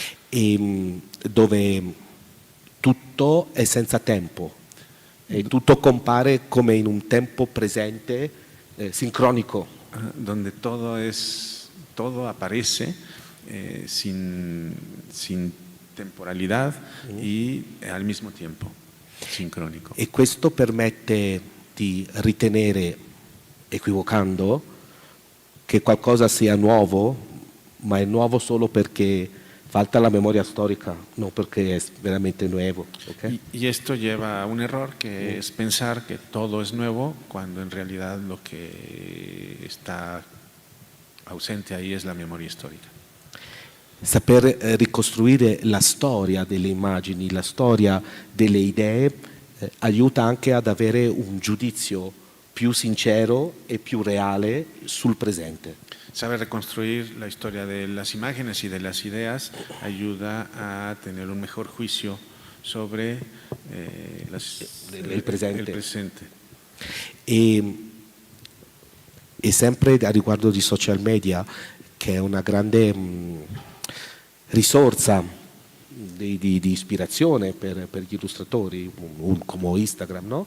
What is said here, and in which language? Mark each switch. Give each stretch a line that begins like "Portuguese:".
Italian: Dove tutto è senza tempo e tutto compare come in un tempo presente sincronico.
Spanish: Donde todo aparece sin temporalidad y al mismo tiempo, sincronico.
Italian: E questo permette di ritenere, equivocando, che qualcosa sia nuovo, ma è nuovo solo perché
Spanish: falta
Italian: la memoria storica, no perché è veramente nuovo. ¿Okay?
Spanish: Y esto lleva a un error que es pensar que todo es nuevo cuando en realidad lo que está ausente ahí es la memoria storica.
Italian: Saper ricostruire la storia delle immagini, la storia delle idee, aiuta anche ad avere un giudizio più sincero e più reale sul presente.
Spanish: Saber reconstruir la historia de las imágenes y de las ideas ayuda a tener un mejor juicio sobre
Italian: il presente.
Spanish: el presente.
Italian: E sempre a riguardo di social media, che è una grande risorsa di ispirazione per gli illustratori, come Instagram, no?